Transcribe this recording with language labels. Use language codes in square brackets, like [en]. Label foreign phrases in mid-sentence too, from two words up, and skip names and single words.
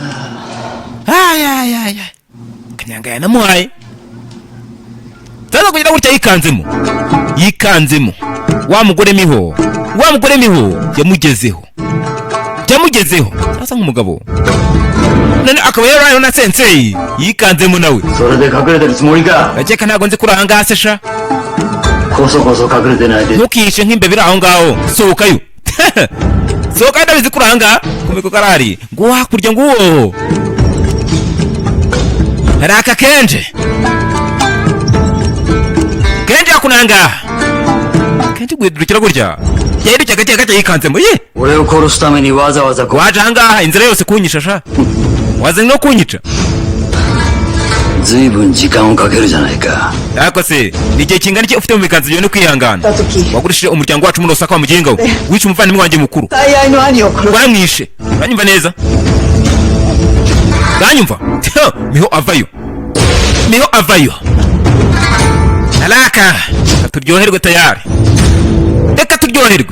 [rw] Ay kanyanga yanamuhaye taza kugira gutya yikanzemo wa mugore miho yamugezeho asa nk'umugabo none akaba yarayo na sensei yikanzemo nawe [ja] それで隠れてるつもりか。 [rw] gakeka ntago nzi kuri ahangaha se sha [ja] こそこそ隠れてないで。 [rw] ntukishe nk'imbebe iri aho ngaho sohokayo sohokayo ndabizi kuri ahangaha kumeko karahari ngo hakurya nguwo hari aka Kenji hakunanga Kenji gwidurukira gutya yahindukira gake yikanzemo ye [ja] 俺を殺すためにわざわざこう。 [rw] waje ahangaha inzira yose kunyisha sha wazanye no kunyica [ja] 随分時間をかけるじゃないか。 [rw] ariko se ni igihe kingana iki ufite mu biganza byawe no kwihangana? Wagurishije umuryango wacu muri Osaka wa muginga we, wica umuvandimwe wanjye mukuru, waramwishe. Uranyumva neza? Uranyumva? Miho avayo, miho avayo. Alaka turyoherwe tayari, reka turyoherwe.